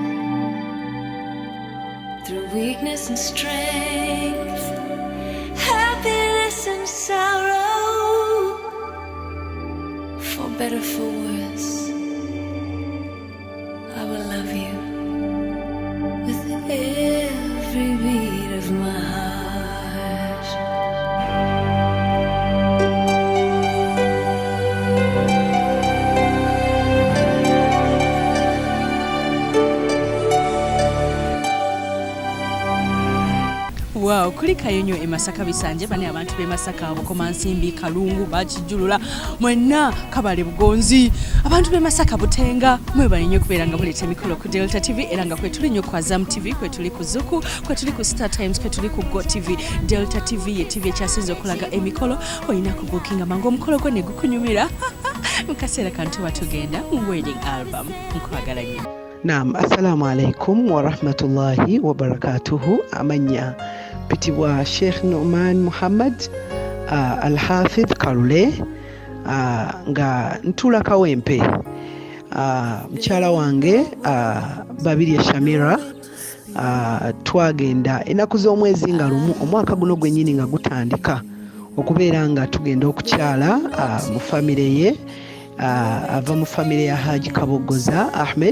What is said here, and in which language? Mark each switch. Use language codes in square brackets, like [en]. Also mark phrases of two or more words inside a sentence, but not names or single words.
[en] Through weakness and strength, happiness and sorrow, for better, for worse, I will love you with every beat of my heart. [lg] Wow, kuli Kayonyo e Masaka Bisanje bane abantu be Masaka Bukoma Nsimbi Kalungu Bakijulula mwenna Kabale Bugonzi abantu be Masaka Butenga mwebale nnyo kubeera nga muleta emikolo ku Delta TV era nga kwetuli nnyo ku Azam TV kwetuli ku Zuku kwetuli ku Star Times kwetuli ku Go TV. Delta TV ye TV ekyasinze okulaga emikolo olina ku bookinga mangu omukolo gwo ne gukunyumira mukaseera kantu batugenda mu [en] wedding album [lg] nkwagala nnyo. Naam, [ar] السلام عليكم ورحمة الله وبركاته. [lg] Amanya pitibwa Sheikh Numan Muhammad Al-Hafidh Kalule nga ntula kawempe mchala wange Babiri ya Shamira twagenda enaku z'omwezi nga lumu omwaka guno gwennyini nga gutandika okubeera nga tugenda okukyala mu famire ye ava mu famire ya Haji Kabogoza Ahmed.